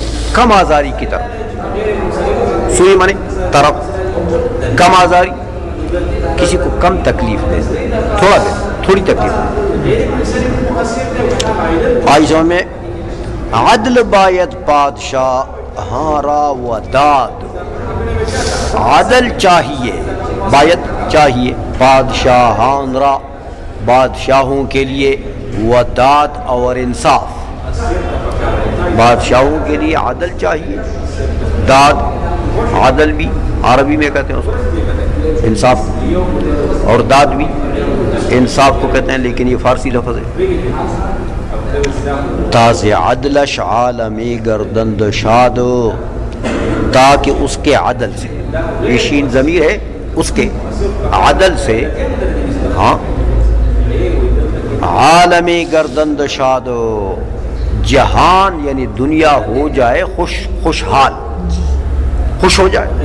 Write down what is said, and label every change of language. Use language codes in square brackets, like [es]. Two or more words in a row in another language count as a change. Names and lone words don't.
[ur] کم آزاری کی طرف. سوئی مانے طرف, کم آزاری کسی کو کم تکلیف دے, تھوڑا دے, تھوڑی تکلیف. آئی سمجھ میں, [fa] عدل باید بادشاہ ہاں را و داد, [ur] عدل چاہیے, باید چاہیے, [fa] بادشاہان را [ur] بادشاہوں کے لیے, [fa] و داد [ur] اور انصاف, بادشاہوں کے لیے عدل چاہیے, داد عدل بھی عربی میں کہتے ہیں اس کو انصاف, اور داد بھی انصاف کو کہتے ہیں, لیکن یہ فارسی لفظ ہے. [fa] تاز عدلش عالمی گردند شاد, [ur] تاکہ اس کے عدل سے, یہ شین ضمیر ہے, اس کے عدل سے, ہاں [fa] عالمی گردند شاد, [ur] جہان یعنی دنیا ہو جائے خوشحال, خوش ہو جائے.